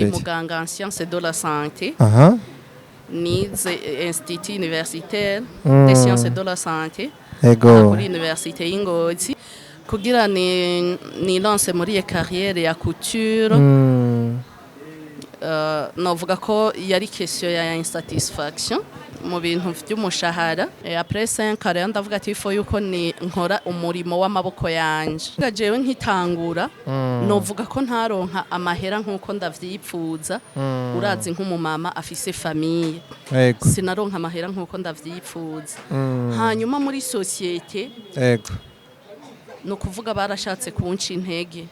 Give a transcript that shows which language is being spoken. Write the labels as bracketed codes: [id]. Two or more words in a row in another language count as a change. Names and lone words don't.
[fr] muganga en sciences de la santé. Nize Institut Universitaire des Sciences de la Santé. [rn] Kuri Université y'Ingozi. Kugira ni lance muri carrière ya couture. Novuga ko yari question ya insatisfaction mu bintu by'umushahara. [fr] Après 5 ans [rn] ndavuga ati ifo yuko ni nkora umurimo w'amaboko yanje. Gajewe nkitangura novuga ko ntaronka amahera nkuko ndavyipfuza. Urazi nk'umumama afise famille. Sinaronka amahera nkuko ndavyipfuza. Hanyuma muri societe no kuvuga barashatse kunca intege.